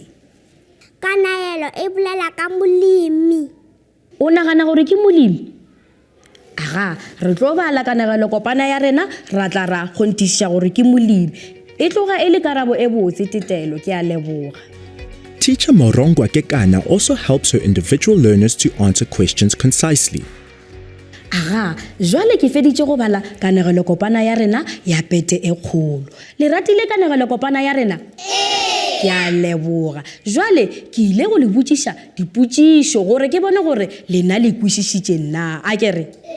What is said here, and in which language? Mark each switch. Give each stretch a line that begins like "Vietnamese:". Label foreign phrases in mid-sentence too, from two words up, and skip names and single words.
Northern Sotho: Kanaelo e bolela ka molemi. O nagana gore ke molemi? Aga re tlo bala kanegelo kopana ya rena ra tla ra kgontiša gore ke molemi. E tloga e le karabo e botse Titelo ke a leboga.
English: Teacher Morongwa Kekana also helps her individual learners to answer questions concisely.
Northern Sotho: Aga jwale ke feditše go bala kanegelo kopana ya rena ya pete e kgolo. Le ratile kanegelo kopana ya rena? Ke a leboga. Jwale ke ile go le botšiša dipotšišo gore ke bone gore lena le kwešišitše na a kere.